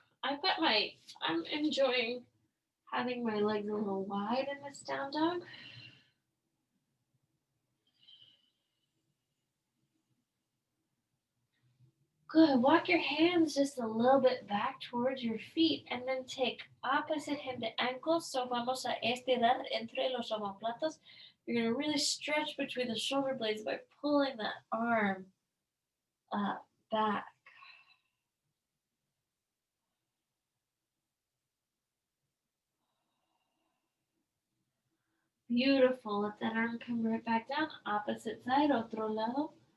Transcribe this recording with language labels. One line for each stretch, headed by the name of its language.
English: I'm enjoying having my legs a little wide in this down dog. Good. Walk your hands just a little bit back towards your feet and then take opposite hand to ankle.
Spanish: So vamos a estirar entre los omoplatos.
English: You're going to really stretch between the shoulder blades by pulling that arm back. Beautiful. Let that arm come right back down. Opposite side,
Spanish: otro lado.